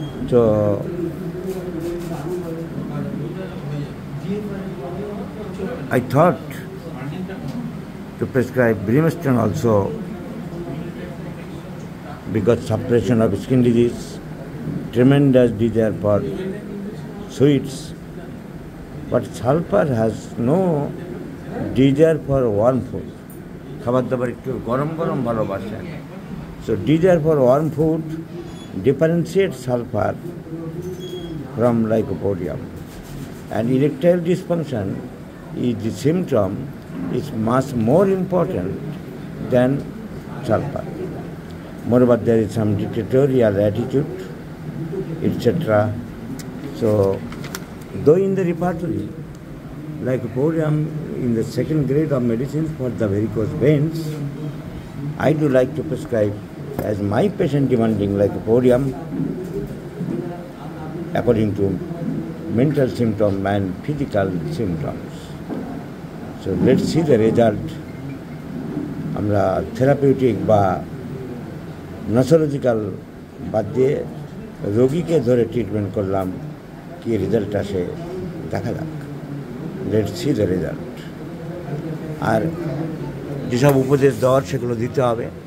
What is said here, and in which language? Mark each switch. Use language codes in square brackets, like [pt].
[en] So I thought to prescribe Brimstone also, because suppression of skin disease, tremendous desire for sweets, but sulfur has no desire for warm food. [bn] খাবার দাবার একটু গরম গরম ভালোবাসেন। [en] So desire for warm food differentiates sulfur from lycopodium, and erectile dysfunction is the symptom is much more important than sulfur. Moreover, there is some dictatorial attitude, etc. So, though in the repertory, lycopodium in the second grade of medicines for the varicose veins, I do like to prescribe as my patient demanding lycopodium according to mental symptom and physical symptoms. So, let's see the result. [bn] আমরা therapeutic বা নসোলজিক্যাল বাদ দিয়ে রোগীকে ধরে treatment করলাম, কি result আসে দেখা যাক। [en] Let's see the result. [bn] আর যেসব উপদেশ দেওয়ার সেগুলো দিতে হবে।